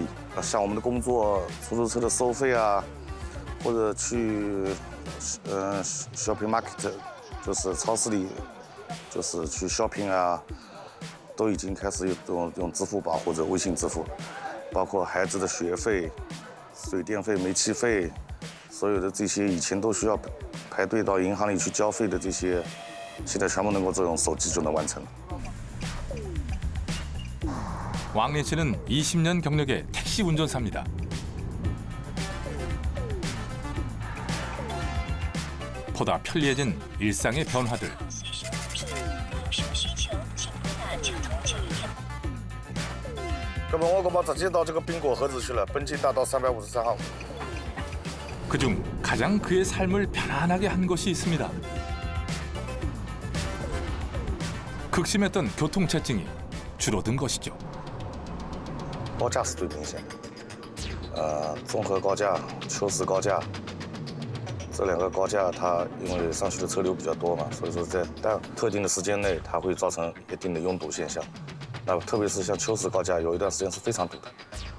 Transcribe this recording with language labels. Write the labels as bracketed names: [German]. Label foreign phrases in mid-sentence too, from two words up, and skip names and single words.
[Chinese] 像我们的工作，出租车的收费啊，或者去 [English] shopping market， [Chinese] 就是超市里，就是去 shopping 啊，都已经开始用支付宝或者微信支付，包括孩子的学费。水电费、煤气费，所有的这些以前都需要排队到银行里去交费的这些，现在全部能够用手机就能完成。 [Korean] 왕린 씨는 20년 경력의 택시 운전사입니다. 보다 편리해진 일상의 변화들. [Chinese] 그러면 我把直接到这个宾果盒子去了，奔庆大道353号。 [Korean] 그중 가장 그의 삶을 편안하게 한 것이 있습니다. 극심했던 교통체증이 줄어든 것이죠. [Chinese] 高架是最明显的，综合高架、秋实高架这两个高架，它因为上去的车流比较多嘛，所以说在特定的时间内，它会造成一定的拥堵现象。那特别是像秋实高架，有一段时间是非常堵的。